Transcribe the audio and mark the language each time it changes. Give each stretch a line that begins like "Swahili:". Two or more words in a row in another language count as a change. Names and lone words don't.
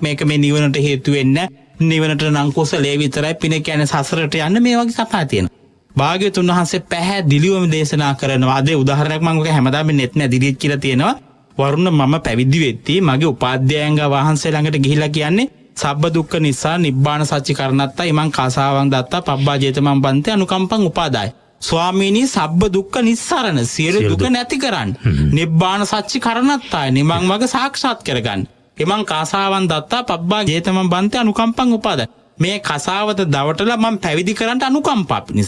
Sinhala: මේක මේ නිවනට හේතු වෙන්නේ නිවනට නම් කුසලයේ විතරයි. පින කියන්නේ සසරට යන්න මේ වගේ කතා තියෙනවා. භාග්‍යතුන් වහන්සේ පැහැදිලිවම දේශනා කරනවා. අද උදාහරණයක් මම ඔක හැමදාම net නැදිරිත් කියලා තියෙනවා. වරුණ මම පැවිදි වෙද්දී මගේ උපාධ්‍යායංග වහන්සේ ළඟට ගිහිලා කියන්නේ
Pali: සබ්බ දුක්ඛ නිසා නිබ්බාන සච්චි කරණත්තා ඉමං කාසාවං දත්තා පබ්බා ජේතමං බන්තේ අනුකම්පං උපාදාය.
Sinhala: ස්වාමීනි
Pali: සබ්බ දුක්ඛ නිස්සරණ
Sinhala: සියලු දුක නැති කරන්න.
Pali: නිබ්බාන සච්චි කරණත්තා
Sinhala: නිමං මග සාක්ෂාත් කරගන්න.
Pali: ඉමං කාසාවං දත්තා පබ්බා ජේතමං බන්තේ අනුකම්පං උපාදාය.
Sinhala: මේ කසාවත දවටලා මම පැවිදි කරන්න අනුකම්පා පිණිස.